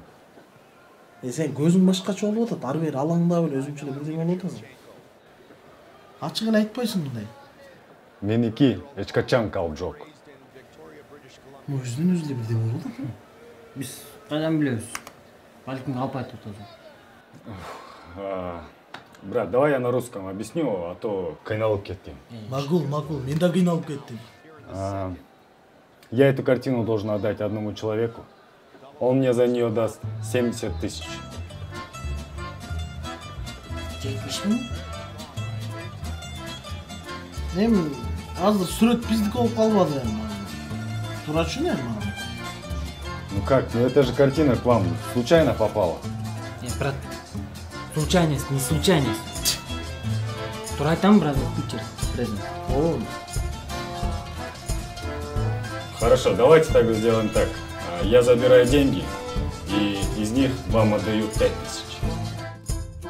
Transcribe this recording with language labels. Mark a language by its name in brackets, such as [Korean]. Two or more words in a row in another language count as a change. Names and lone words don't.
[Kyrgyz] Сен көзүң башкача болуп атат. Ары бери алаңдап эле өзүңчө эле бирдеме болуп атасың. Ачык эле айтпайсың мындай. Меники эч качан калп жок. Өзүнүн өзү эле бирдеме болуп атат. Биз кайдан билебиз? Балким калп айтып атасың. [Russian] Брат, давай я на русском объясню, а то [Kyrgyz] кыйналып кеттим. Макул, мен да кыйналып кеттим. [Russian] Я эту картину должен отдать одному человеку. Он мне за нее даст 70 000. 70 000? [Kyrgyz] Эми азыр сүрөт биздики болуп калбады эми. Турачу эми. [Russian] Ну как, ну это же картина к вам случайно попала. Брат, случайность, не случайность. [Kyrgyz] Тура айтам, брат, пикчер, презент. [Russian] Хорошо, давайте тогда сделаем так. Я забираю деньги, и из них вам отдаю 5 000.